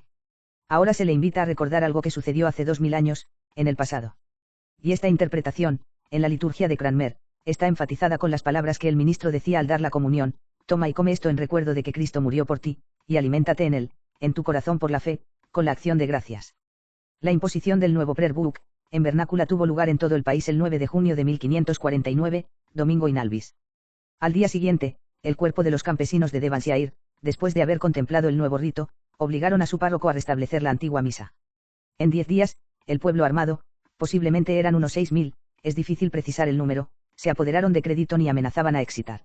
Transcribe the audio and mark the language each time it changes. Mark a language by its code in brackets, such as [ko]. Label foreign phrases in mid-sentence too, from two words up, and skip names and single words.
[es] Ahora se le invita a recordar algo que sucedió hace 2000 años, en el pasado. Y esta interpretación, en la liturgia de Cranmer, está enfatizada con las palabras que el ministro decía al dar la comunión: toma y come esto en recuerdo de que Cristo murió por ti, y aliméntate en él, en tu corazón por la fe, con la acción de gracias. La imposición del nuevo [en] prayer book, [es] en vernácula tuvo lugar en todo el país el 9 de junio de 1549, domingo [la] in albis. [es] Al día siguiente, el cuerpo de los campesinos de Devonshire, después de haber contemplado el nuevo rito, obligaron a su párroco a restablecer la antigua misa. En 10 días, el pueblo armado, posiblemente eran unos 6.000, es difícil precisar el número, se apoderaron de Crediton y amenazaban a Exeter.